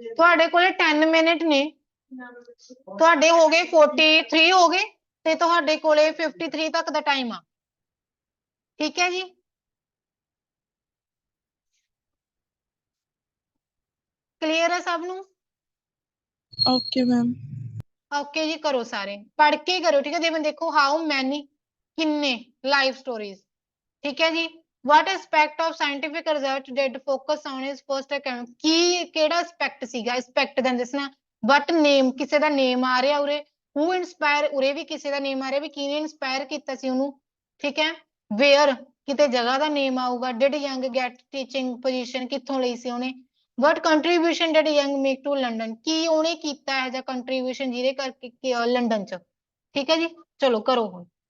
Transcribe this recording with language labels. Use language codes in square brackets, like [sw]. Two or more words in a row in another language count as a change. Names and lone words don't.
[pa] ਤੁਹਾਡੇ ਕੋਲੇ 10 ਮਿੰਟ ਨੇ ਤੁਹਾਡੇ ਹੋ ਗਏ 43 ਹੋ ਗਏ ਤੇ ਤੁਹਾਡੇ ਕੋਲੇ 53 ਤੱਕ ਦਾ ਟਾਈਮ ਆ ਠੀਕ ਹੈ ਜੀ ਕਲੀਅਰ ਹੈ ਸਭ ਨੂੰ [en] okay ma'am [pa] ਓਕੇ ਜੀ ਕਰੋ ਸਾਰੇ ਪੜ੍ਹ ਕੇ ਕਰੋ ਠੀਕ ਹੈ ਜਿਵੇਂ ਦੇਖੋ [en] how many [pa] ਕਿੰਨੇ [en] live stories [pa] ਠੀਕ ਹੈ ਜੀ [en] what aspect of scientific research did focus on his first account [pa] ਕੀ ਕਿਹੜਾ aspect ਸੀਗਾ aspect ਦਾ ਦੱਸਣਾ [en] what name [pa] ਕਿਸੇ ਦਾ name ਆ ਰਿਹਾ ਉਰੇ [en] who inspire [pa] ਉਰੇ ਵੀ ਕਿਸੇ ਦਾ name ਆ ਰਿਹਾ ਵੀ ਕਿਹਨੇ inspire ਕੀਤਾ ਸੀ ਉਹਨੂੰ ਠੀਕ ਹੈ where ਕਿਤੇ ਜਗ੍ਹਾ ਦਾ name ਆਊਗਾ [en] did young get teaching position [pa] ਕਿੱਥੋਂ ਲਈ ਸੀ ਉਹਨੇ [en] what contribution did young make to London [pa] ਕੀ ਉਹਨੇ ਕੀਤਾ ਹੈ ਜਾਂ contribution ਜਿਹਦੇ ਕਰਕੇ ਲੰਡਨ ਚ ਠੀਕ ਹੈ ਜੀ ਚਲੋ ਕਰੋ ਹੁਣ